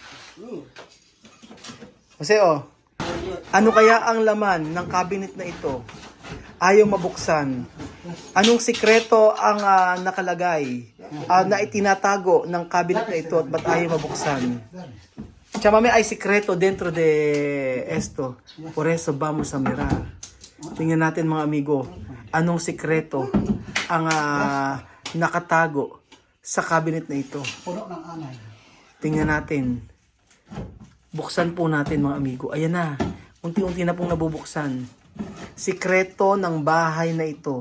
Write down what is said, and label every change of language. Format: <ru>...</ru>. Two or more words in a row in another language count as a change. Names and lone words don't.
<tl>Kasi oh, ano kaya ang laman ng cabinet na ito? Ayaw mabuksan. Anong sikreto ang nakalagay na itinatago ng cabinet na ito at ba't ayaw mabuksan?</tl> <es>Tia Mami, hay sikreto dentro de esto. Por eso vamos a mirar.</es> <tl>Tingnan natin mga amigo, anong sikreto ang nakatago sa cabinet na ito. Puno ng anay. Tingnan natin. Buksan po natin mga amigo. Ayan na. Unti-unti na pong nabubuksan. Sikreto ng bahay na ito.</tl>